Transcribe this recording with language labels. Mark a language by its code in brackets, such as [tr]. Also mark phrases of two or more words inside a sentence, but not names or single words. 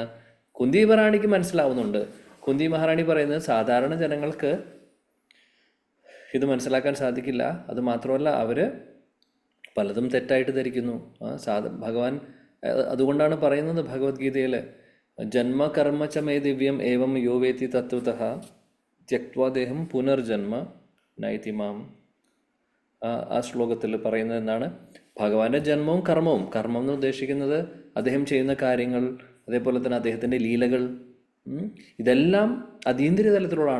[ml] കുന്തി മഹാറാണിക്ക് മനസ്സിലാവുന്നുണ്ട്. കുന്തി മഹാറാണി പറയുന്നത് സാധാരണ ജനങ്ങൾക്ക് ഇത് മനസ്സിലാക്കാൻ സാധിക്കില്ല. അത് മാത്രമല്ല, അവർ പലതും തെറ്റായിട്ട് ധരിക്കുന്നു. ഭഗവാൻ അതുകൊണ്ടാണ് പറയുന്നത് ഭഗവത്ഗീതയിൽ, [sa] ജന്മകർമ്മചമേ ദിവ്യം ഏവം യോ വേത്തി തത്വതഃ ത്യക്വാദേഹം പുനർജന്മ നൈതി മാം. [ml] ആ ശ്ലോകത്തിൽ പറയുന്നത് എന്താണ്? ഭഗവാന്റെ ജന്മവും കർമ്മവും, കർമ്മം എന്ന് ഉദ്ദേശിക്കുന്നത് അദ്ദേഹം ചെയ്യുന്ന കാര്യങ്ങൾ, അതേപോലെ തന്നെ അദ്ദേഹത്തിൻ്റെ ലീലകൾ, ഇതെല്ലാം അതീന്ദ്രിയ തലത്തിലുള്ളതാണ്.